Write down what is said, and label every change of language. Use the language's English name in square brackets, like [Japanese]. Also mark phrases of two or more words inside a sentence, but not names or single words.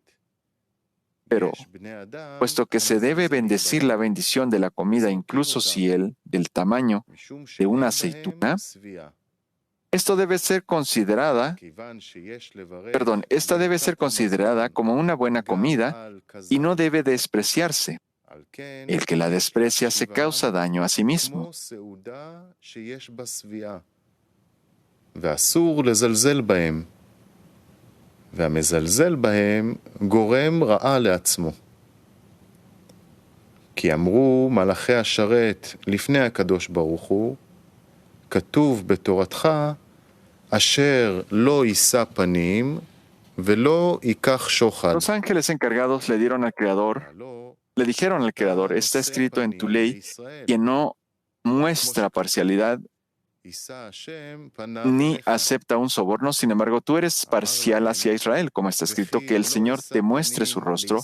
[Spanish] Pero, puesto que se debe bendecir la bendición de la comida, incluso si es del tamaño de una aceituna, esta debe ser considerada como una buena comida y no debe despreciarse. El que la desprecia se causa daño a sí mismo. [Hebrew] והמזלזל בהם גורם רעה לעצמו. כי אמרו מלאכי השרת לפני הקדוש ברוך הוא, כתוב בתורתך, אשר לא יישא פנים ולא ייקח שוחד. [Spanish] Los ángeles encargados le dijeron al Creador, está escrito en tu ley que no muestra parcialidad ni acepta un soborno. Sin embargo, tú eres parcial hacia Israel, como está escrito, que el Señor te muestre su rostro.